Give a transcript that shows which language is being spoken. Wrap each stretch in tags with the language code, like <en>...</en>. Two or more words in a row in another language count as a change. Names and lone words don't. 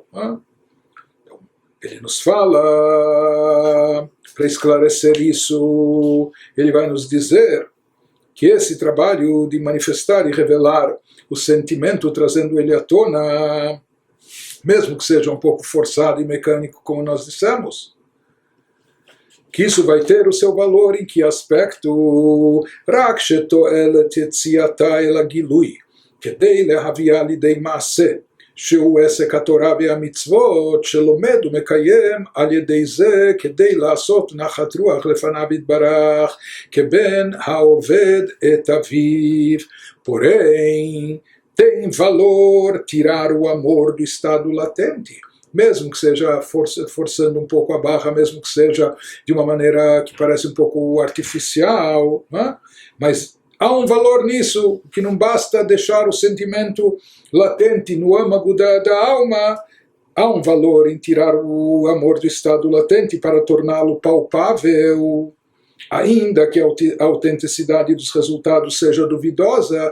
<pt>Então, ele nos fala, para esclarecer isso, ele vai nos dizer que esse trabalho de manifestar e revelar o sentimento, trazendo ele à tona, mesmo que seja um pouco forçado e mecânico, como nós dissemos. Que isso vai ter o seu valor em que aspecto?</pt> <he>רק שתועלת יציאתה אל הגילוי, כדי להביאה לידי מעשה, שהוא עסק התורה והמצוות שלומד ומקיים על ידי זה כדי לעשות נחת רוח לפניו יתברך כבן העובד את אביו.</he> <pt>Porém, tem valor tirar o amor do estado latente, mesmo que seja forçando um pouco a barra, mesmo que seja de uma maneira que parece um pouco artificial, né? Mas há um valor nisso, que não basta deixar o sentimento latente no âmago da alma, há um valor em tirar o amor do estado latente para torná-lo palpável, ainda que a autenticidade dos resultados seja duvidosa.</pt>